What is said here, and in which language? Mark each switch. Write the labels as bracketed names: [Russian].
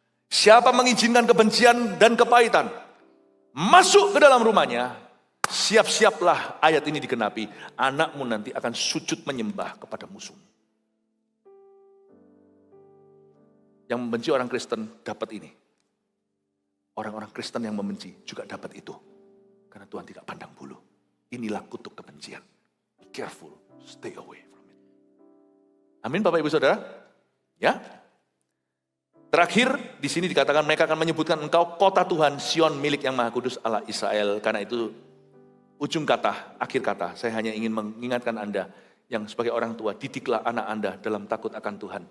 [Indonesian] Siapa mengizinkan kebencian dan kepahitan masuk ke dalam rumahnya, siap-siaplah ayat ini digenapi. Anakmu nanti akan sujud menyembah kepada musuh. Yang membenci orang Kristen dapat ini. Orang-orang Kristen yang membenci juga dapat itu. Karena Tuhan tidak pandang bulu. Inilah kutuk kebencian. [English] Be careful, stay away from it. [Indonesian] Amin Bapak Ibu Saudara. Ya. Terakhir di sini dikatakan mereka akan menyebutkan engkau kota Tuhan Sion milik yang Maha Kudus Allah Israel. Karena itu ujung kata, akhir kata, saya hanya ingin mengingatkan Anda yang sebagai orang tua, didiklah anak Anda dalam takut akan Tuhan.